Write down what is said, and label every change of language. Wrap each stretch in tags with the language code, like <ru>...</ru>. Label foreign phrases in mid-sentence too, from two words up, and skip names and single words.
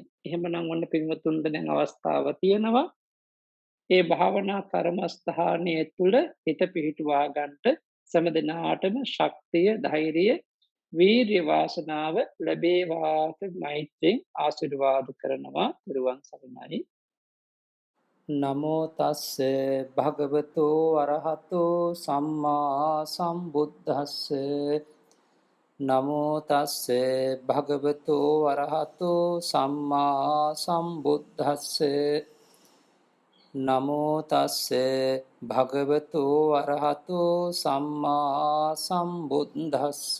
<si>එහෙමනම් ඔන්න පින්වතුන්ට දැන් අවස්ථාව තියෙනවා. ඒ භාවනා කර්මස්ථානයේ තුල හිත පිහිටුවා ගන්නට සෑම දිනාටම ශක්තිය, ධෛර්යය, වීර්ය වාසනාව ලැබේවා කියලා මෛත්‍රියෙන් ආශිර්වාද කරනවා. ත්‍රිවන් සරණයි.</si> <pi>නමෝ තස්ස භගවතෝ අරහතෝ සම්මා සම්බුද්දස්ස නමෝ තස්ස භගවතෝ අරහතෝ සම්මා සම්බුද්දස්ස නමෝ තස්ස භගවතෝ අරහතෝ සම්මා සම්බුද්දස්ස</pi>